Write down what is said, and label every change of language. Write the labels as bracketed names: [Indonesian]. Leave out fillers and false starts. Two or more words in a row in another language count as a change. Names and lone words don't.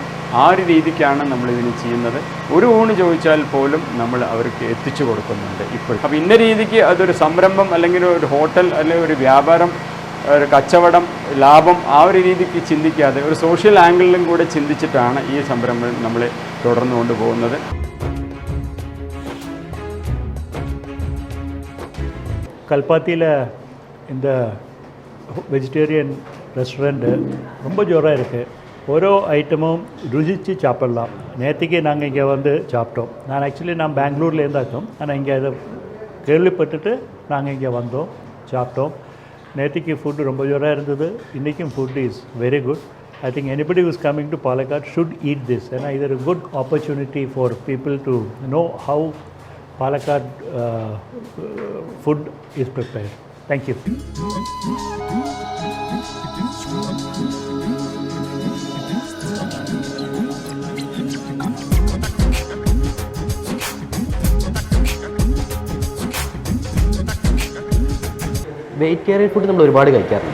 [Malayalam] ആ ഒരു രീതിക്കാണ് നമ്മളിതിന് ചെയ്യുന്നത്. ഒരു ഊണ് ചോദിച്ചാൽ പോലും നമ്മൾ അവർക്ക് എത്തിച്ചു കൊടുക്കുന്നുണ്ട് ഇപ്പോഴും. അപ്പോൾ ഇന്ന രീതിക്ക് അതൊരു സംരംഭം അല്ലെങ്കിൽ ഒരു ഹോട്ടൽ അല്ലെങ്കിൽ ഒരു വ്യാപാരം, ഒരു കച്ചവടം, ലാഭം ആ ഒരു രീതിക്ക് ചിന്തിക്കാതെ ഒരു സോഷ്യൽ ആംഗിളിലും കൂടെ ചിന്തിച്ചിട്ടാണ് ഈ സംരംഭം നമ്മൾ തുടർന്നു കൊണ്ടുപോകുന്നത്. [Tamil] கல்பாத்தியில் இந்த [English] vegetarian restaurant [Tamil] ரொம்ப ஜோராக இருக்குது. ஓரோ ஐட்டமும் ருசித்து சாப்பிட்லாம். நேற்றுக்கு நாங்கள் இங்கே வந்து சாப்பிட்டோம். நான் பெங்களூரில் இருந்தாக்கும், ஆனால் இங்கே இதை கேள்விப்பட்டுட்டு நாங்கள் இங்கே வந்தோம், சாப்பிட்டோம். நேற்றுக்கு ஃபுட்டு ரொம்ப ஜோராக இருந்தது. இன்றைக்கும் [English] food is very good. I think anybody who is coming to Palakkad should eat this, and it is a good opportunity for people to know how Palakkad food is prepared. Thank you. vegetarian food [Malayalam] നമ്മൾ ഒരുപാട് കഴിക്കാറുണ്ട്.